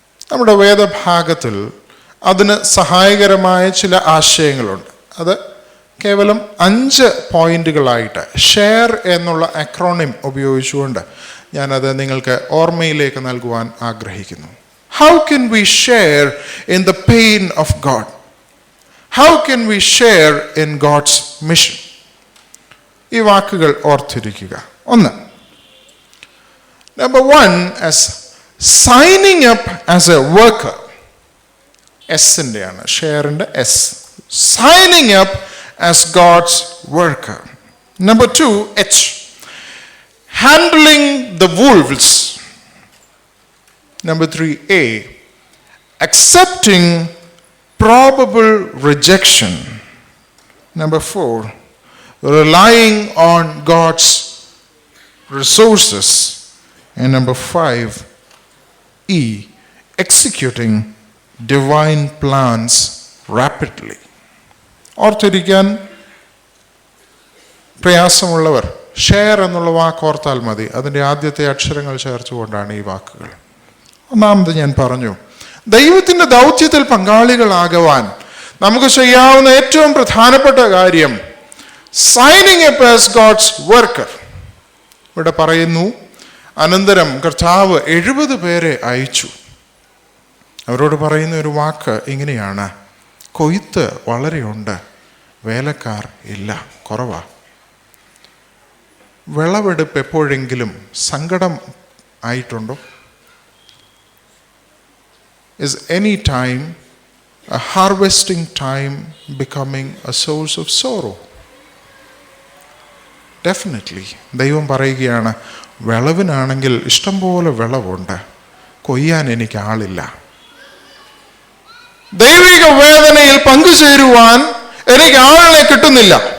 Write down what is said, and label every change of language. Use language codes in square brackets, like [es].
[ml] നമ്മുടെ വേദഭാഗത്തിൽ അതിന് സഹായകരമായ ചില ആശയങ്ങളുണ്ട്. അത് കേവലം 5 പോയിന്റുകളായിട്ട് ഷെയർ എന്നുള്ള അക്രോണിം ഉപയോഗിച്ചുകൊണ്ട് ഞാനത് നിങ്ങൾക്ക് ഓർമ്മയിലേക്ക് നൽകുവാൻ ആഗ്രഹിക്കുന്നു. [en] How can we share in the pain of God? How can we share in God's mission? [ml] ഈ വാക്കുകൾ ഓർത്തിരിക്കുക. [en] 1, Number 1, as signing up as a worker. [ml] എസിൻ്റെയാണ്, ഷെയറിൻ്റെ S. [en] Signing up as God's worker. Number 2, H, handling the wolves. Number 3, A, accepting probable rejection. Number 4, relying on God's resources. And number 5, E, executing divine plans rapidly. [ml] ഓർത്തിരിക്കാൻ പ്രയാസമുള്ളവർ share എന്നുള്ള വാക്ക് ഓർത്താൽ മതി. അതിൻ്റെ ആദ്യത്തെ അക്ഷരങ്ങൾ ചേർത്തുകൊണ്ടാണ് ഈ വാക്കുകൾ. ഒന്നാമത് ഞാൻ പറഞ്ഞു, ദൈവത്തിൻ്റെ ദൗത്യത്തിൽ പങ്കാളികളാകുവാൻ നമുക്ക് ചെയ്യാവുന്ന ഏറ്റവും പ്രധാനപ്പെട്ട കാര്യം [en] Signing up as God's worker. [ml] ഇവിടെ പറയുന്നു, അനന്തരം കർത്താവ് 70 പേരെ അയച്ചു. അവരോട് പറയുന്ന ഒരു വാക്ക് ഇങ്ങനെയാണ്: കൊയ്ത്ത് വളരെയുണ്ട്, വേലക്കാർ ഇല്ല, കുറവാ. വിളവെടുപ്പ് എപ്പോഴെങ്കിലും സങ്കടം ആയിട്ടുണ്ടോ? [en] Is any time a harvesting time becoming a source of sorrow? Definitely. [ml] ദൈവം പറയുകയാണ്, വിളവിനാണെങ്കിൽ ഇഷ്ടംപോലെ വിളവുണ്ട്, കൊയ്യാൻ എനിക്ക് ആളില്ല. ദൈവിക വേദനയിൽ പങ്കുചേരുവാൻ എനിക്ക് ആളിനെ കിട്ടുന്നില്ല.